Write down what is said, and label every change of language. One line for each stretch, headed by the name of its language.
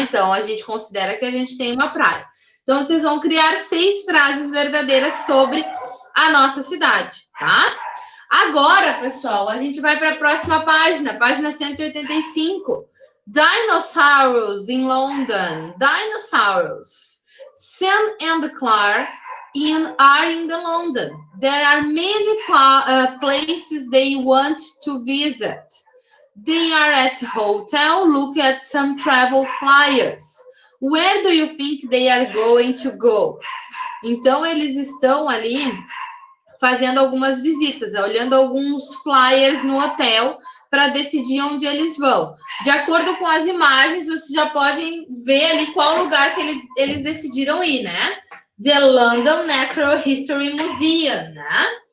Portuguese: Então, a gente considera que a gente tem uma praia. Então, vocês vão criar 6 frases verdadeiras sobre a nossa cidade, tá? Agora, pessoal, a gente vai para a próxima página 185.
English: Dinosaurs in London. Dinosaurs. Sam and Clark are in the London. There are many places they want to visit. They are at hotel. Look at some travel flyers. Where do you think they are going to go?
Portuguese: Então, eles estão ali fazendo algumas visitas, olhando alguns flyers no hotel para decidir onde eles vão. De acordo com as imagens, vocês já podem ver ali qual lugar que eles decidiram ir, né?
English: The London Natural History Museum, né?